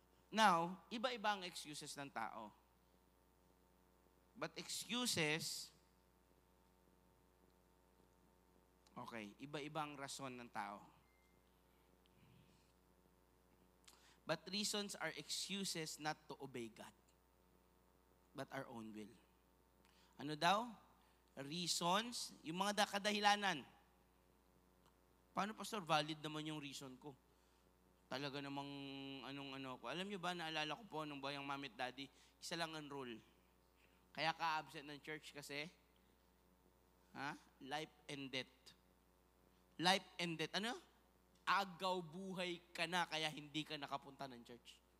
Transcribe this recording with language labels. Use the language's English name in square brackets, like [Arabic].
[Filipino] Now, iba-iba ang excuses ng tao. But excuses, okay, iba-iba ang rason ng tao. [English] But reasons are excuses not to obey God, but our own will. [Filipino] Ano daw? Reasons, yung mga kadahilanan. Paano, Pastor? Valid naman yung reason ko. Talaga namang ko. Alam nyo ba, naalala ko po nung bayang mami at daddy, isa lang ang rule. Kaya ka-absent ng church kasi, [English] life and death. Life and death. [Filipino] Ano? Agaw buhay ka na, kaya hindi ka nakapunta ng church.